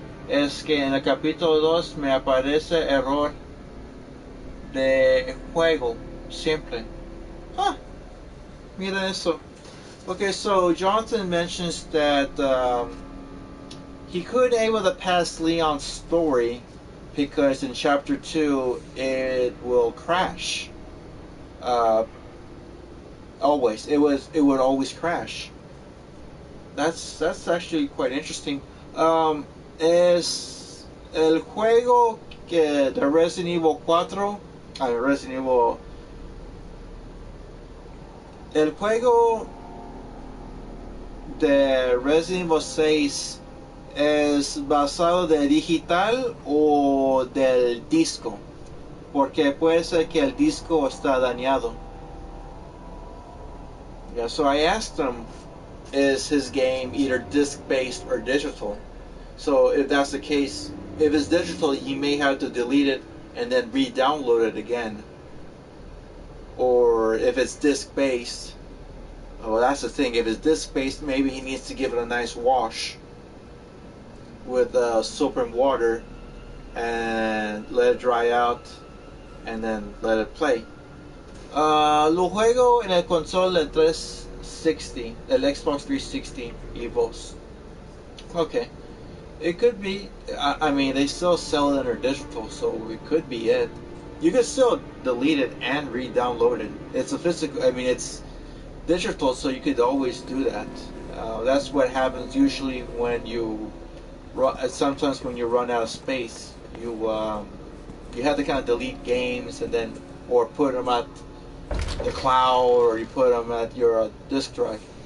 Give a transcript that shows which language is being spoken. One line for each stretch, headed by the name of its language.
Spanish: Es que en el capítulo 2 me aparece error de juego simple. Huh. Mira eso.
English: Okay, so Jonathan mentions that he couldn't able to pass Leon's story because in chapter 2 it will crash. Always. It would always crash. That's actually quite interesting.
Spanish: Es el juego que de Resident Evil 4, Resident Evil, el juego de Resident Evil 6 es basado de digital o del disco, porque puede ser que el disco está dañado.
English: Yeah, so I asked him, is his game either disc-based or digital? So if that's the case, if it's digital, you may have to delete it and then re-download it again. Or if it's disc-based, well, that's the thing. If it's disc-based, maybe he needs to give it a nice wash with soap and water and let it dry out and then let it play.
Spanish: Lo juego en el console del 360, el Xbox 360 y vos.
English: Okay. It could be. I mean, they still sell it under digital, so it could be it. You could still delete it and re-download it. It's a physical. I mean, it's digital, so you could always do that. That's what happens usually when you. Sometimes when you run out of space, you have to kind of delete games and then, or put them at the cloud, or you put them at your disk drive.